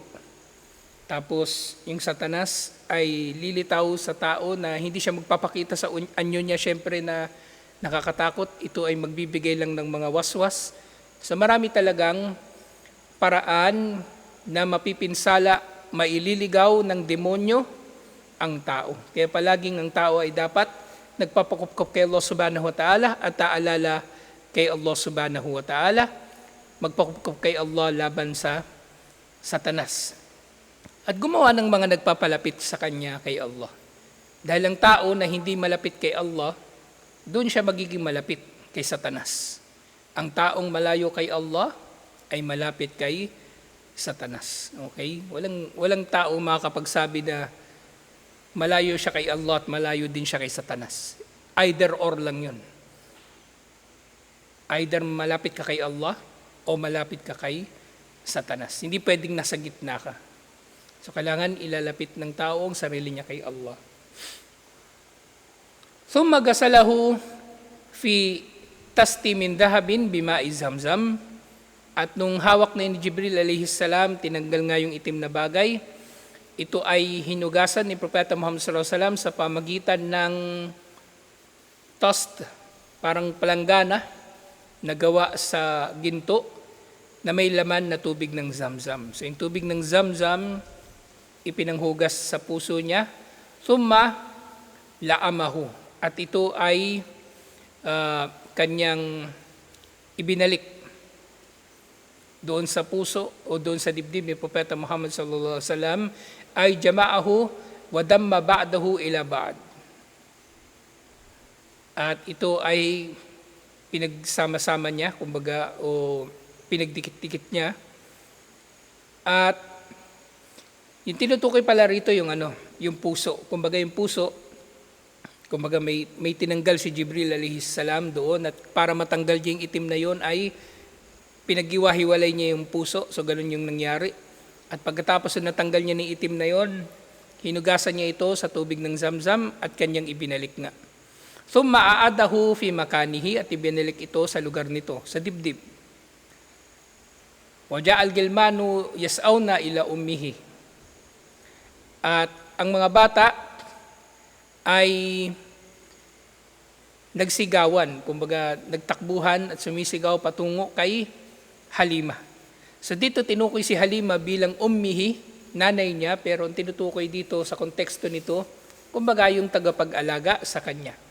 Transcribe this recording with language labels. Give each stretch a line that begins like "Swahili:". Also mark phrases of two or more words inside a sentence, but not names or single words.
Filipino: Tapos yung Satanas ay lilitaw sa tao na hindi siya magpapakita sa anyo niya, syempre na nakakatakot. Ito ay magbibigay lang ng mga waswas. So marami talagang paraan na mapipinsala, maililigaw ng demonyo ang tao. Kaya palaging ang tao ay dapat nagpapakupkop kay
Arabic: الله سبحانه وتعالى
Filipino: at taalala kay
Arabic: الله سبحانه وتعالى,
Filipino: magpakupkop kay Allah laban sa Satanas. At gumawa ng mga nagpapalapit sa kanya kay Allah. Dahil ang tao na hindi malapit kay Allah, doon siya magiging malapit kay Satanas. Ang taong malayo kay Allah ay malapit kay Satanas. Okay? Walang tao makakapagsabi na malayo siya kay Allah at malayo din siya kay Satanas.
English: Either or
Filipino: lang yun. Either malapit ka kay Allah o malapit ka kay Satanas. Hindi pwedeng nasa gitna ka. So kailangan ilalapit ng tao ang sarili niya kay Allah.
Arabic: ثم غسله في طست من ذهب بماء زمزم.
Filipino: At nung hawak na ni Jibril
Arabic: عليه السلام,
Filipino: tinanggal nga yung itim na bagay. Ito ay hinugasan ni Propeta Muhammad
Arabic: صلى الله عليه وسلم
Filipino: sa pamagitan ng toast, parang palanggana na gawa sa ginto na may laman na tubig ng Zamzam. So yung tubig ng Zamzam, ipinanghugas sa puso niya.
Arabic: ثم لأمه.
Filipino: At ito ay kanyang ibinalik doon sa puso o doon sa dibdib ni Propeta Muhammad
Arabic: صلى الله عليه وسلم,
Filipino: ay
Arabic: جمعه وضم بعضه إلى بعض.
Filipino: At ito ay pinagsama-sama niya, kumbaga, o pinagdikit-dikit niya. At yung tinutukoy pala rito yung yung puso. Kumbaga yung puso, kumbaga may tinanggal si Jibril
Arabic: عليه السلام
Filipino: doon, at para matanggal niya yung itim na yon ay pinaghiwa-hiwalay niya yung puso. So ganun yung nangyari. At pagkatapos na natanggal niya ng itim na yon, hinugasan niya ito sa tubig ng Zamzam at kanyang ibinalik nga.
Arabic: ثم أعاده في مكانه,
Filipino: at ibinalik ito sa lugar nito, sa dibdib.
Arabic: وجعل الغلمان يسعون إلى أمه.
Filipino: At ang mga bata ay nagsigawan, kumbaga nagtakbuhan at sumisigaw patungo kay Halima. So dito tinukoy si Halima bilang ummihi, nanay niya, pero ang tinutukoy dito sa konteksto nito, kumbaga yung tagapag-alaga sa kanya.